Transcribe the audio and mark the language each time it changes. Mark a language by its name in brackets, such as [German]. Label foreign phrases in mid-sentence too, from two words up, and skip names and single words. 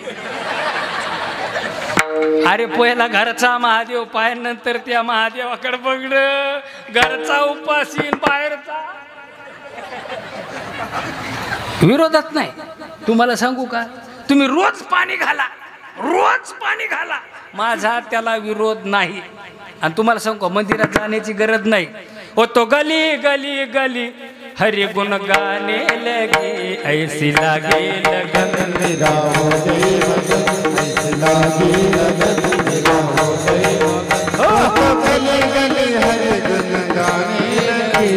[Marathi] अरे पहिला घरचा महादेव पाहिल्यानंतर त्या महादेवाकडे बघणं घरचा उपासीन बाहेरचा विरोधात नाही तुम्हाला सांगू का तुम्ही रोज पाणी घाला माझा त्याला विरोध नाही आणि तुम्हाला सांगू मंदिरात जाण्याची गरज नाही [Hindi] वो तो गली गली गली हरि गुण गाने लगी ऐसी लागे लगन मेरा हो गई मगन ऐसे लागे लगन मेरा हो गई मगन ओ तो गली गली हर गुन गाने लगी